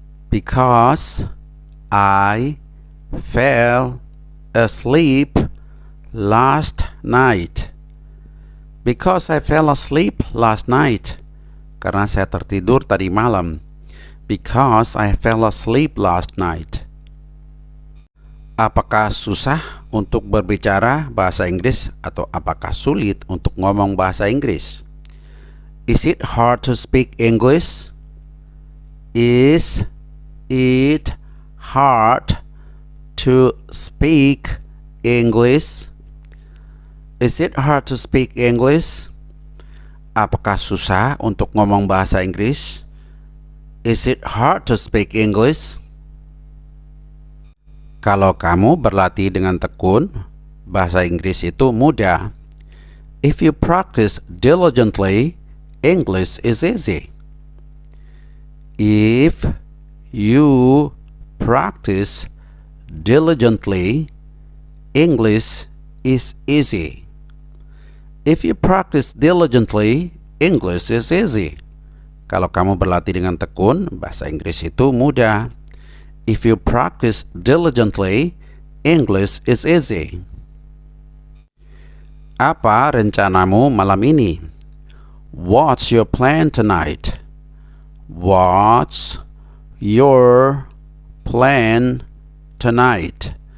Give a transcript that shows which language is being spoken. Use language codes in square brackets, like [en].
[en] Because I fell asleep last night. Because I fell asleep last night. [id] Karena saya tertidur tadi malam. [en] Because I fell asleep last night. [id] Apakah susah untuk berbicara bahasa Inggris atau apakah sulit untuk ngomong bahasa Inggris? [en] Is it hard to speak English? Is it hard to speak English? Is it hard to speak English? [id] Apakah susah untuk ngomong bahasa Inggris? [en] Is it hard to speak English? [id] Kalau kamu berlatih dengan tekun, bahasa Inggris itu mudah. [en] If you practice diligently, English is easy. If you practice diligently, English is easy. If you practice diligently, English is easy. [id] Kalau kamu berlatih dengan tekun, bahasa Inggris itu mudah. [en] If you practice diligently, English is easy. [id] Apa rencanamu malam ini? [en] What's your plan tonight? What's your plan tonight?